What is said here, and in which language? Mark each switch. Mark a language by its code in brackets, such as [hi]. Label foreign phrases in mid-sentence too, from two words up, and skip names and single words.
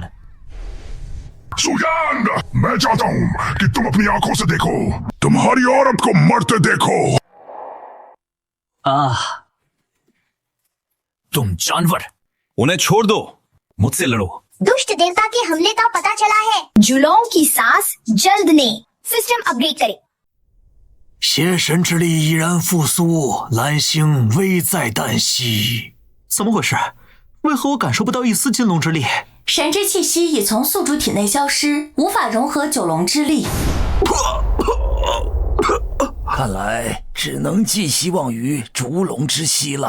[hi] सुयांग, मैं चाहता हूं कि तुम अपनी आंखों से देखो, तुम्हारी औरत को मरते देखो। तुम जानवर, उन्हें छोड़ दो, मुझसे लड़ो। दुष्ट देवता के हमले का पता चला है। जुलोंग की सास जल्द ने [en] system upgrade [hi] करे। [zh] 邪神之力依然复苏，蓝星危在旦夕。怎么回事？为何我感受不到一丝金龙之力？神之气息已从宿主体内消失，无法融合九龙之力。看来只能寄希望于烛龙之息了。